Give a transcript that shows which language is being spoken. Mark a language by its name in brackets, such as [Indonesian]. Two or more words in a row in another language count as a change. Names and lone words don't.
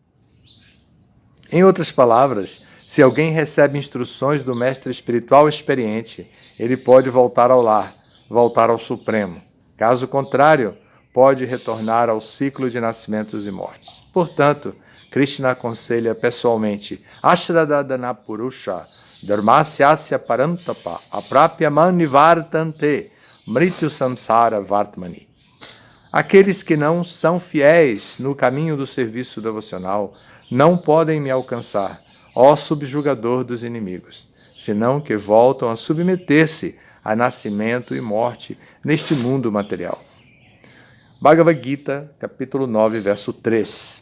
[Portuguese] Em outras palavras, se alguém recebe instruções do mestre espiritual experiente, ele pode voltar ao lar, voltar ao Supremo. Caso contrário, pode retornar ao ciclo de nascimentos e mortes. Portanto, Krishna aconselha pessoalmente: [Sanskrit] अश्रद्दधानाः पुरुषा धर्मस्यास्य परन्तप अप्राप्य मां निवर्तन्ते मृत्युसंसारवर्त्मनि. [Portuguese] Aqueles que não são fiéis no caminho do serviço devocional não podem me alcançar, ó subjugador dos inimigos, senão que voltam a submeter-se a nascimento e morte neste mundo material. Bhagavad Gita, capítulo 9, verso 3.